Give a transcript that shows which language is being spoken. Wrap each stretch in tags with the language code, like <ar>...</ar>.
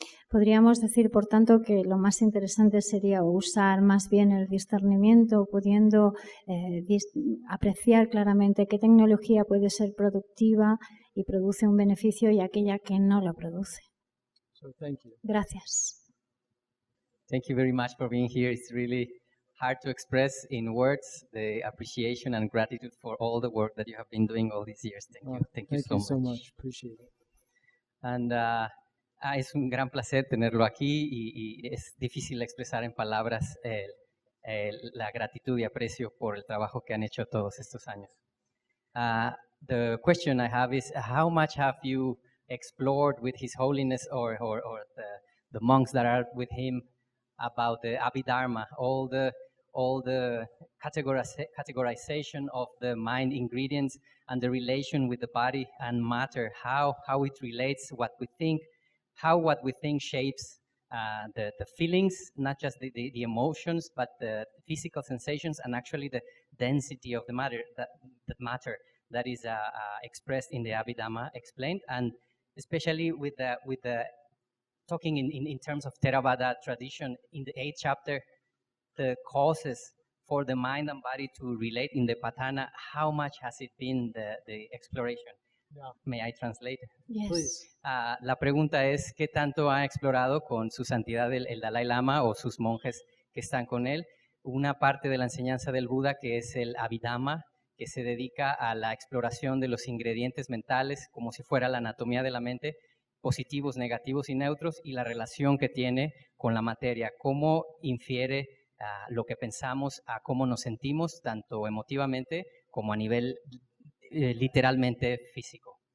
<es>Podríamos decir, por tanto, que lo más interesante sería usar más bien el discernimiento, pudiendo apreciar claramente qué tecnología puede ser productiva y produce un beneficio y aquella que no lo produce.</es> <en>So thank you.</en> <es>Gracias.</es> <en>Thank you very much for being here. It's really hard to express in words the appreciation and gratitude for all the work that you have been doing all these years. Thank you. Thank you so much. Appreciate it.</en> <es>And es un gran placer tenerlo aquí y es difícil expresar en palabras la gratitud y aprecio por el trabajo que han hecho todos estos años.</es> <en>The question I have is, how much have you explored with His Holiness or the monks that are with him about the Abhidharma, all the categorization of the mind ingredients and the relation with the body and matter, how it relates, what we think shapes the feelings, not just the emotions, but the physical sensations and actually the density of the matter that is expressed in the Abhidhamma explained, and especially with the talking in terms of Theravada tradition in the 8th chapter, the causes for the mind and body to relate in the Patana, how much has it been the exploration? Yeah. May I translate? Yes. Please.</en> <es>La pregunta es, ¿qué tanto ha explorado con su santidad el Dalai Lama o sus monjes que están con él una parte de la enseñanza del Buda que es el Abhidhamma, que se dedica a la exploración de los ingredientes mentales como si fuera la anatomía de la mente, positivos, negativos y neutros, y la relación que tiene con la materia, cómo infiere lo que pensamos a cómo nos sentimos, tanto emotivamente como a nivel literalmente físico.</es>